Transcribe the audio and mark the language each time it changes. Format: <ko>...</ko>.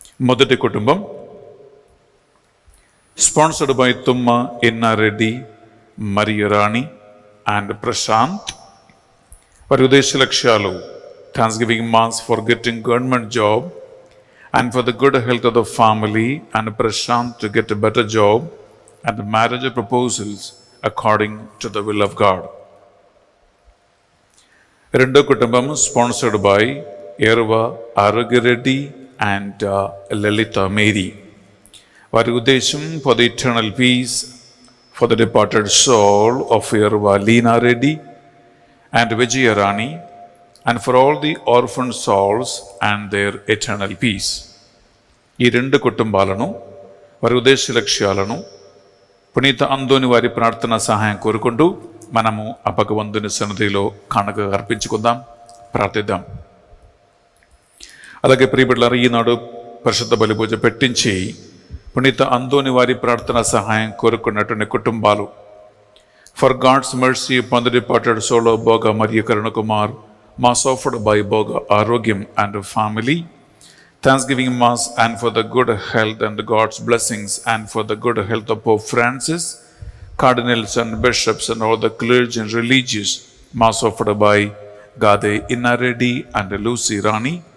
<te>మొదటి కుటుంబం</te> <en>sponsored by</en> <te>తుమ్మ ఎన్నారెడ్డి, మరియు రాణి అండ్ ప్రశాంత్. వారి ఉద్దేశ లక్ష్యాలు</te> <en>Thanksgiving mass for getting government job and for the good health of the family, and Prashant to get a better job, and marriage proposals according to the will of God.</en> <te>రెండో కుటుంబం</te> <en>sponsored by</en> <te>ఎర్వా Arogyareddy and Lalitha Mary. వారి ఉద్దేశం</te> <en>For the eternal peace for the departed soul of Erva Leena Reddy and Vijaya Rani, and for all the orphan souls and their eternal peace.</en> <te>ఈ రెండు కుటుంబాలను, వారి ఉద్దేశ లక్ష్యాలను పునీత అందోని వారి ప్రార్థన సహాయం కోరుకుంటూ మనము ఆ భగవంతుని సన్నిధిలో కానుక అర్పించుకుందాం, ప్రార్థిద్దాం. అలాగే ప్రియబిడ్డలారా, ఈనాడు పరిశుద్ధ బలి పూజ పెట్టించి పునీత అందోని వారి ప్రార్థన సహాయం కోరుకున్నటువంటి కుటుంబాలు,</te> <en>for God's mercy upon the departed soul of Boga Maria Karunakumar, Mass offered by Boga Arogyam and family, Thanksgiving Mass and for the good health and God's blessings and for the good health of Pope Francis, Cardinals and Bishops and all the clergy and religious, Mass offered by Gade Innareddy and Lucy Rani,</en>